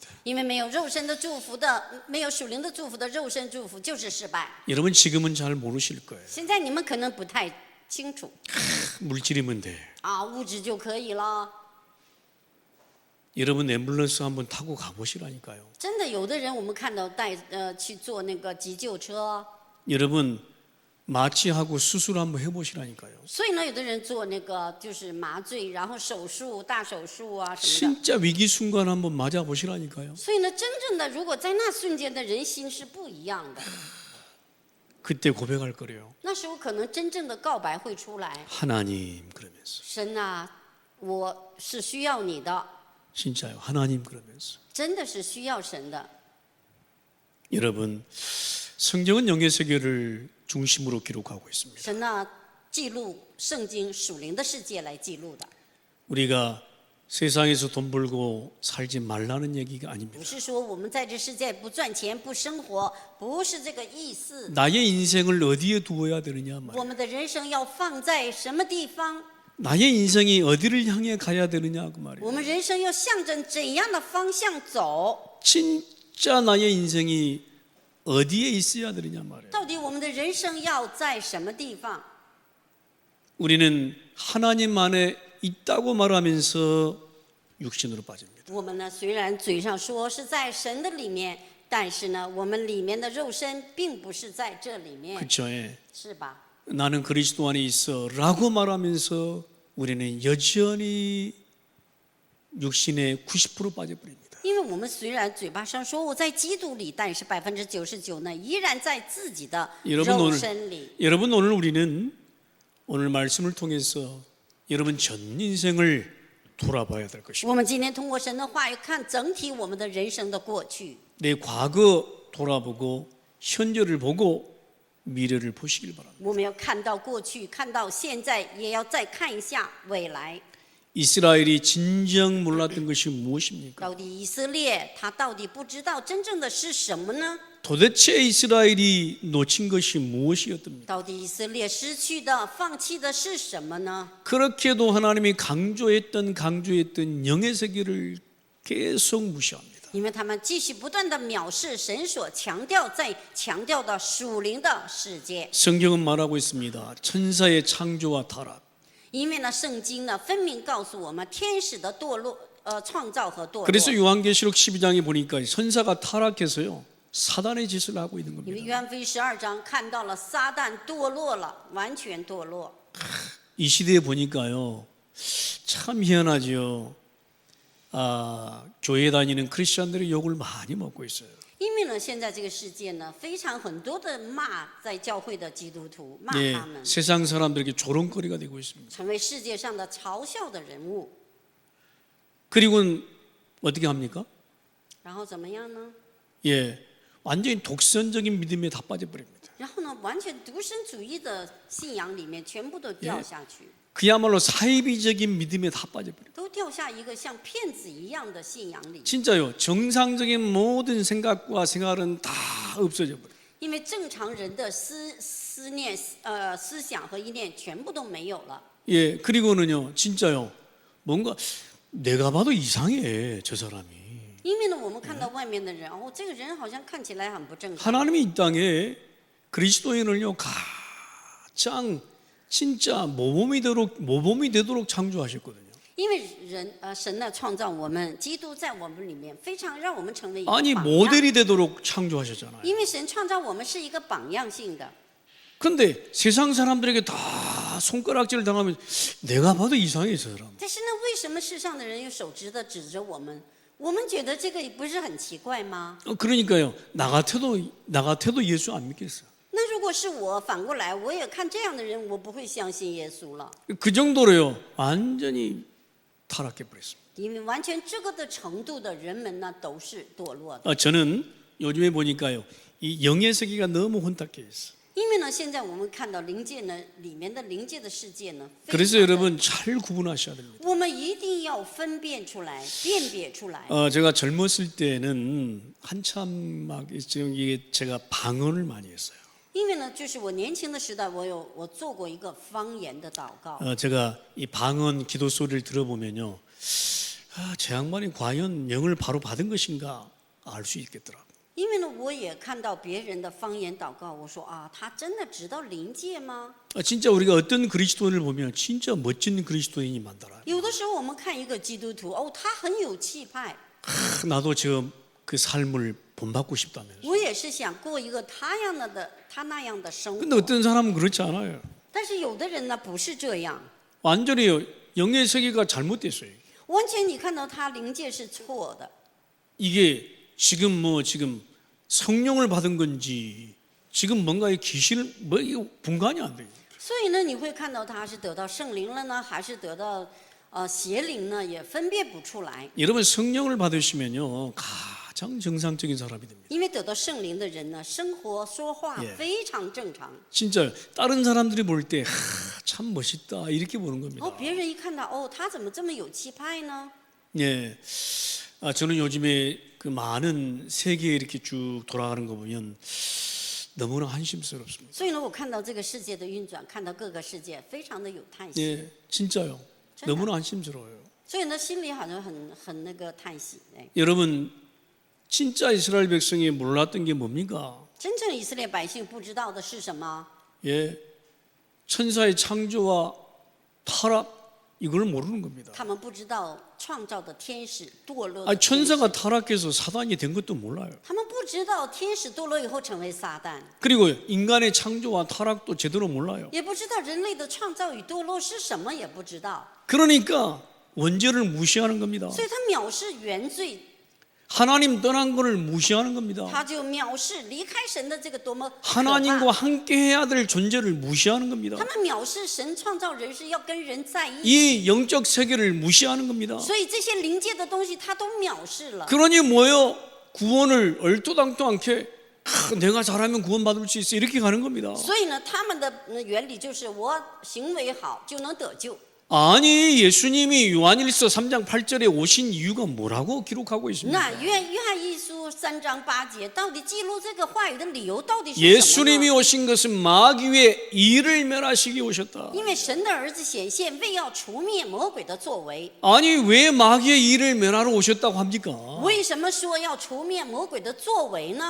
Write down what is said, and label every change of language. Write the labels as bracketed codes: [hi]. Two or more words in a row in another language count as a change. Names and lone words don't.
[zh] 因为没有肉身的祝福的，没有属灵的祝福的肉身祝福就是失败。 [ko] 여러분 지금은 잘 모르실 거예요. [zh] 现在你们可能不太清楚 [ko] 물질이면 돼. [zh] 啊，物质就可以了。 [ko] 여러분 앰뷸런스 한번 타고 가보시라니까요. [zh] 真的，有的人我们看到去坐那个急救车， [ko] 여러분 마취하고 수술 한번 해보시라니까요. [zh] 所以呢，有的人做那个就是麻醉，然后手术、大手术啊什么的。 [ko] 진짜 위기 순간 한번 맞아 보시라니까요. [zh] 所以呢，真正的如果在那瞬间的人心是不一样的， [ko] 그때 고백할 거래요. [zh] 那时候可能真正的告白会出来。 [ko] 하나님 그러면서 [zh] 神啊，我是需要你的， [ko] 진짜요. 하나님 그러면서 [zh] 真的是需要神的。 [ko] 여러분 성경은 영의 세계를 중심으로 기록하고 있습니다. [zh] 神呢，记录圣经属灵的世界来记录的， [ko] 우리가 세상에서 돈 벌고 살지 말라는 얘기가 [zh] 不 [ko] 아닙니다. [zh] 是说我们在这世界不赚钱、不生活，不是这个意思。 [ko] 나의 인생을 어디에 두어야 되느냐 [zh] 我 [ko] 말이에요. [zh] 们的人生要放在什么地方？ [ko] 나의 인생이 어디를 향해 가야 되느냐 그 말이에요. [zh] 我们人生要向着怎样的方向走？ [ko] 진짜 나의 인생이 어디에 있어야 되느냐 말이에요. [zh] 到底我们的人生要在什么地方？ [ko] 우리는 하나님 안에 있다고 말하면서 육신으로 빠집니다. [zh] 我们呢，虽然嘴上说是在神的里面，但是呢，我们里面的肉身并不是在这里面， [ko] 그렇죠. 예. [zh] 是吧？ [ko] 나는 그리스도 안에 있어라고 말하면서 우리는 여전히 육신의 90% 빠져버립니다. [zh] 因为我们虽然嘴巴上说我在基督里，但是99%呢，依然在自己的 [ko] 여러분 [zh] 肉 [ko] 오늘 [zh] 身里。 [ko] 여러분 오늘 우리는 오늘 말씀을 통해서 여러분 전 인생을 돌아봐야 될 것입니다. [zh] 我们今天通过神的话语看整体我们的人生的过去， [ko] 내 과거 돌아보고 현재를 보고 미래를 보시길 바랍니다. [zh] 我们要看到过去，看到现在，也要再看一下未来。 [ko] 이스라엘이 진정 몰랐던 것이 무엇입니까? [zh] 到底以色列他到底不知道真正的是什么呢？ [ko] 도대체 이스라엘이 놓친 것이 무엇이었습니까? [zh] 到底以色列失去的、放弃的是什么呢？ [ko] 그렇게도 하나님이 강조했던 영의 세계를 계속 무시합니다. [zh] 因为他们继续不断的藐视神所强调的属灵的世界。 [ko] 성경은 말하고 있습니다. 천사의 창조와 타락. [zh] 因为呢，圣经呢分明告诉我们天使的堕落，创造和堕落。 [ko] 그래서 요한계시록 12장에 보니까 천사가 타락해서요 사단의 짓을 하고 있는 [zh] 因为 [ko] 겁니다. [zh] 约翰福音12章看到了撒旦堕落了，完全堕落。 [ko] 이 시대에 보니까요 참 희한하죠. 교회 다니는 크리스천들이 욕을 많이 먹고 있어요. [zh] 因为呢，现在这个世界呢，非常很多的骂在教会的基督徒，骂 [ko] 예, [zh] 他们， [ko] 세상 사람들에게 조롱거리가 되고 있습니다. [zh] 成为世界上的嘲笑的人物。 [ko] 그리고는 어떻게 합니까? [zh] 然后怎么样呢？ [ko] 예, 완전히 독선적인 믿음에 다 빠져버립니다. [zh] 然后呢，完全独身主义的信仰里面全部都掉下去， [ko] 그야말로 사이비적인 믿음에 다 빠져버립니다. [zh] 都掉下一个像骗子一样的信仰里。 [ko] 진짜요. 정상적인 모든 생각과 생활은 다 없어져 버려요. [zh] 因为正常人的思念、思想和意念全部都没有了。 [ko] 예, 그리고는요, 진짜요. 뭔가 내가 봐도 이상해, 저 사람이. [zh] 因为呢，我们看到外面的人，哦，这个人好像看起来很不正常。 [ko] 하나님이 이 땅에 그리스도인을요 가장 진짜 모범이 되도록 창조하셨거든요. [zh] 因为神呢创造我们，基督在我们里面，非常让我们成为一个 [ko] 아니 [zh] 榜样。 [ko] 모델이 되도록 창조하셨잖아요. [zh] 因为神创造我们是一个榜样性的， [ko] 근데 세상 사람들에게 다 손가락질 당하면 내가 봐도 이상해 저 사람. [zh] 但是呢，为什么世上的人用手指的指着我们？我们觉得这个不是很奇怪吗？ [ko] 그러니까요. 나 같아도 예수 안 믿겠어. [zh] 那如果是我，反过来我也看这样的人，我不会相信耶稣了， [ko] 그 정도로요. 완전히 타락해 버렸습니다. [zh] 因为完全这个的程度的人们呢，都是堕落的。 [ko] 저는 요즘에 보니까요. 이 영의 세계가 너무 혼탁해 있어. [zh] 因为呢，现在我们看到灵界呢里面的灵界的世界呢，非常 [ko] 그래서 [zh] 的 [ko] 여러분 잘 구분하셔야 됩니다. [zh] 我们一定要分辨出来、辨别出来。 [ko] 제가 젊었을 때는 한참 막 지금 이게 제가 방언을 많이 했어요. [zh] 因为呢，就是我年轻的时代，我做过一个方言的祷告。 [ko] 제가 이 방언 기도 소리를 들어보면요, 제 양반이 과연 영을 바로 받은 것인가 알 수 있겠더라고. [zh] 因为呢，我也看到别人的方言祷告，我说啊，他真的知道灵界吗？ [ko] 진짜 우리가 어떤 그리스도인을 보면 진짜 멋진 그리스도인이 많더라. [zh] 有的时候我们看一个基督徒，哦，他很有气派， [ko] 나도 지금 그 삶을 본받고 싶다면서. [zh] 我也是想过一个他那样的生 [ko] 근데 [zh] 活。 [ko] 어떤 사람은 그렇지 않아요. [zh] 但是有的人呢，不是这样， [ko] 완전히 영의 세계가 잘못됐어요. [zh] 完全你看到他灵界是错的。 [ko] 이게 지금 성령을 받은 건지 지금 뭔가 귀신을 이거 분간이 안 돼요. [zh] 所以呢，你会看到他是得到圣灵了呢，还是得到邪灵呢，也分辨不出来。 [ko] 여러분 성령을 받으시면요 가장 정상적인 사람이 됩니다. [zh] 因为得到圣灵的人呢，生活说话 [ko] 예 [zh] 非常正常。 [ko] 진짜 다른 사람들이 볼 때 참 멋있다 이렇게 보는 겁니다. [zh] 哦，别人一看到，哦，他怎么这么有气派呢？ [ko] 예, 저는 요즘에 그 많은 세계에 이렇게 쭉 돌아가는 거 보면 너무나 한심스럽습니다. [zh] 所以呢，我看到这个世界的运转，看到各个世界，非常的有叹息。 [ko] 예, 진짜요. 진짜. 너무나 한심스러워요. [zh] 所以呢，心里好像很那个叹息。哎， [ko] 여러분, 진짜 이스라엘 백성이 몰랐던 게 뭡니까? [zh] 真正以色列百姓不知道的是什么？ [ko] 예, 천사의 창조와 타락 이걸 모르는 겁니다. [zh] 他们不知道创造的天使堕落的 [ko] 아니, [zh] 天使 [ko] 천사가 타락해서 사단이 된 것도 몰라요. [zh] 他们不知道天使堕落以后成为撒旦， [ko] 그리고 인간의 창조와 타락도 제대로 몰라요. [zh] 也不知道人类的创造与堕落是什么，也不知道， [ko] 그러니까 원죄를 무시하는 겁니다. [zh] 所以他藐视原罪， [ko] 하나님 떠난 것을 무시하는 겁니다. [zh] 他就藐视离开神的这个多么可 [ko] 하나님과 [zh] 怕。 [ko] 함께 해야 될 존재를 무시하는 겁니다. [zh] 他们藐视神创造人是要跟人在一起， [ko] 이 영적 세계를 무시하는 겁니다. [zh] 所以这些灵界的东西他都藐视了。 [ko] 그러니 뭐예요? 구원을 얼토당토않게 내가 잘하면 구원받을 수 있어 이렇게 가는 겁니다. [zh] 所以呢，他们的原理就是我行为好就能得救。 [ko] 아니, 예수님이 요한일서 3장 8절에 오신 이유가 뭐라고 기록하고 있습니까? [zh] 那约翰一书3章8节到底记录这个话语的理由到底是什么 [ko] 예수님이 [zh] 呢？ [ko] 오신 것은 마귀의 일을 멸하시기 오셨다. [zh] 因为神的儿子显现，为要除灭魔鬼的作为。 [ko] 아니, 왜 마귀의 일을 멸하러 오셨다고 합니까? [zh] 为什么说要除灭魔鬼的作为呢？